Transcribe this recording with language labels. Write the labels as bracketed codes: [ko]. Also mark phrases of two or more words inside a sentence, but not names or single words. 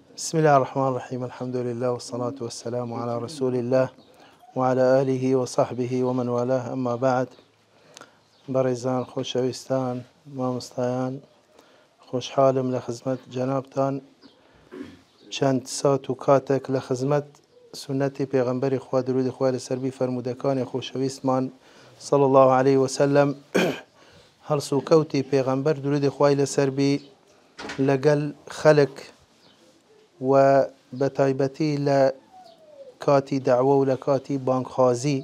[ar] بسم الله الرحمن الرحيم. الحمد لله والصلاة والسلام على رسول الله وعلى آله وصحبه ومن والاه. أما بعد، [ckb] بەڕێزان خۆشەویستان مامۆستایان، خۆشحاڵم لە خزمەت جەنابتان چەند سات و کاتێک لە خزمەت سنەتی پێغەمبەری خوا درودی خوا لەسەر بی فەرموودەکانی خۆشەویستمان [ar] صلی الله عليه وسلم [ckb] هەڵس و کەوتی پێغەمبەر درودی خوای لەسەر بی لەگەل خەڵک و بەتایبەتی لە کاتی دعوە و لە کاتی بانگخوازی.